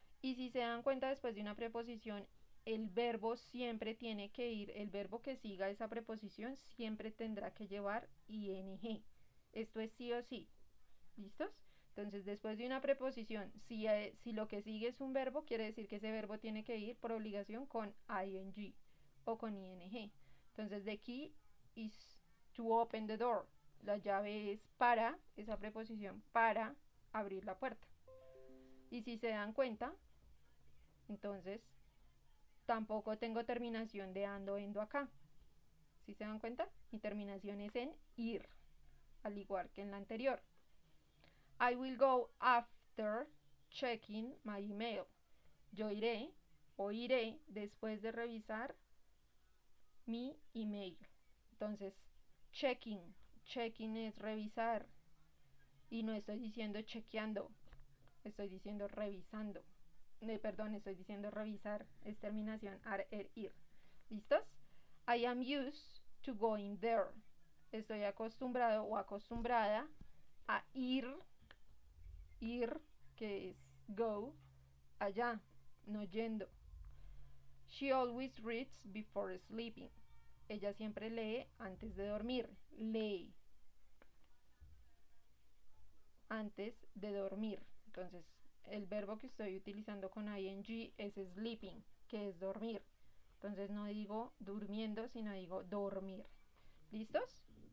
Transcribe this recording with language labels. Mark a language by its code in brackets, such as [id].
[es] Y si se dan cuenta, después de una preposición, el verbo siempre tiene que ir, el verbo que siga esa preposición siempre tendrá que llevar ing. Esto es sí o sí. ¿Listos? Entonces, después de una preposición, si lo que sigue es un verbo, quiere decir que ese verbo tiene que ir por obligación con ing o con ing. Entonces, [en] the key is to open the door. [es] La llave es para, esa preposición, para abrir la puerta. Y si se dan cuenta, entonces, tampoco tengo terminación de ando, endo acá. ¿Sí se dan cuenta? Mi terminación es en ir, al igual que en la anterior. [en] I will go after checking my email. [es] Yo iré o iré después de revisar mi email. Entonces, checking es revisar. Y no estoy diciendo chequeando, estoy diciendo revisando. Perdón, estoy diciendo revisar. Es terminación ar, ir. ¿Listos? [en] I am used to going there. [es] Estoy acostumbrado o acostumbrada a ir, que es go, allá, no yendo. [en] She always reads before sleeping. [es] Ella siempre lee antes de dormir. Lee antes de dormir. Entonces, el verbo que estoy utilizando con ing es sleeping, que es dormir. Entonces no digo durmiendo, sino digo dormir. ¿Listos?